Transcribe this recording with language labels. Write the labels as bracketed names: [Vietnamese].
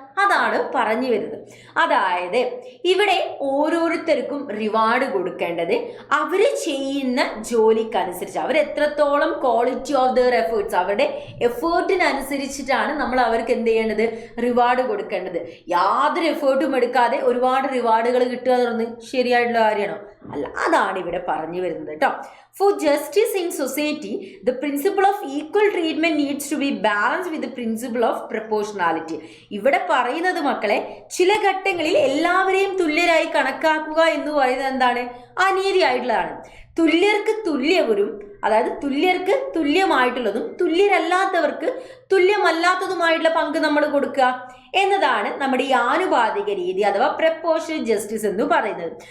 [Malayalam] അതാണ് പറഞ്ഞു വരുന്നത്. അതായത് ഇവിടെ ഓരോരുത്തർക്കും റിവാർഡ് കൊടുക്കേണ്ടത് അവർ ചെയ്യുന്ന ജോലിക്കനുസരിച്ച്, അവരെത്രത്തോളം [English] quality of their efforts, [Malayalam] അവരുടെ എഫേർട്ടിനനുസരിച്ചിട്ടാണ് നമ്മൾ അവർക്ക് എന്ത് ചെയ്യേണ്ടത്? റിവാർഡ് കൊടുക്കേണ്ടത്. യാതൊരു എഫേർട്ടും എടുക്കാതെ ഒരുപാട് റിവാർഡുകൾ കിട്ടുക എന്നുള്ളത് ശരിയായിട്ടുള്ള കാര്യമാണോ? അല്ല. അതാണ് ഇവിടെ പറഞ്ഞു വരുന്നത് കേട്ടോ. [English] For justice in society, the principle of equal treatment needs to be balanced with the principle of proportionality. [Malayalam] ഇവിടെ പറയുന്നത് മക്കളെ, ചില ഘട്ടങ്ങളിൽ എല്ലാവരെയും തുല്യരായി കണക്കാക്കുക എന്ന് പറയുന്നത് എന്താണ്? അനീതി ആയിട്ടുള്ളതാണ്. തുല്യർക്ക് തുല്യവരും, അതായത് തുല്യർക്ക് തുല്യമായിട്ടുള്ളതും തുല്യരല്ലാത്തവർക്ക് തുല്യമല്ലാത്തതുമായിട്ടുള്ള പങ്ക് നമ്മൾ കൊടുക്കുക എന്നതാണ് നമ്മുടെ ഈ ആനുപാതിക രീതി അഥവാ പ്രപ്പോർഷണൽ ജസ്റ്റിസ് എന്ന് പറയുന്നത്.